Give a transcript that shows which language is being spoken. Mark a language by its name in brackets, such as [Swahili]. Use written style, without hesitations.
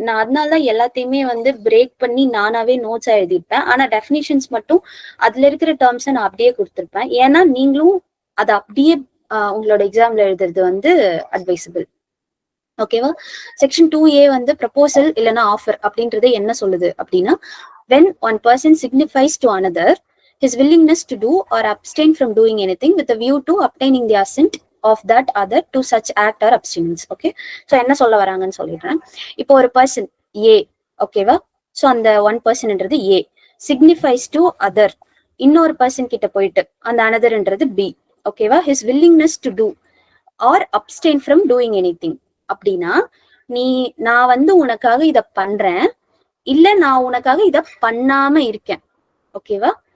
[Tamil] நான் அதனாலதான் எல்லாத்தையுமே வந்து பிரேக் பண்ணி நானாவே நோட்ஸா எழுதிருப்பேன். ஆனா டெஃபினிஷன்ஸ் மட்டும் அதுல இருக்கிற டேர்ம்ஸை நான் அப்படியே கொடுத்துருப்பேன். ஏன்னா நீங்களும் அதை அப்படியே உங்களோட எக்ஸாம்ல எழுதுறது வந்து அட்வைசபிள். ஓகேவா? செக்ஷன் 2A வந்து ப்ரப்போசல் இல்லைன்னா ஆஃபர் அப்படின்றது என்ன சொல்லுது அப்படின்னா, [English] when one person signifies to another his willingness to do or abstain from doing anything with a view to obtaining the assent of that other to such act or abstinence. [Tamil] Okay, so என்ன சொல்ல வராங்கன்னு சொல்லிடுறேன். இப்போ ஒரு person ஏ, ஓகேவா? So அந்த one பர்சன்ன்றது A signifies to other, இன்னொரு person கிட்ட போயிட்டு அந்த அனதர்ன்றது பி, ஓகேவா? His willingness to two R obtain from doing anything அப்படின்னா, நான் வந்து உனக்காக இத பண்றேன், இல்ல நான் உனக்காக இத பண்ணாம இருக்கேன், ஓகேவா?